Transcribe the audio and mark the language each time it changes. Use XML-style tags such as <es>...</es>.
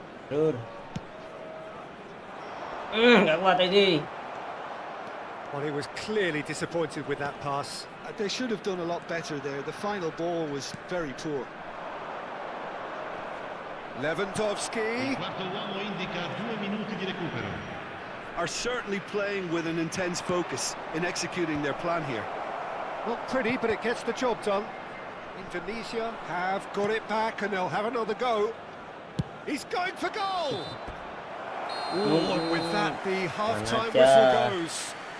<id>Lur. Nggak kuat aja.</id> <en>Well, he was clearly disappointed with that pass. They should have done a lot better there. The final ball was very poor. Lewandowski</en> <it>Quarto uomo indica 2 minuti di recupero.</it> <en>Are certainly playing with an intense focus in executing their plan here. not pretty, but it gets the job done. Indonesia have got it back and they'll have another go. He's going for goal. Oh, and with that, the half-time whistle goes.</en>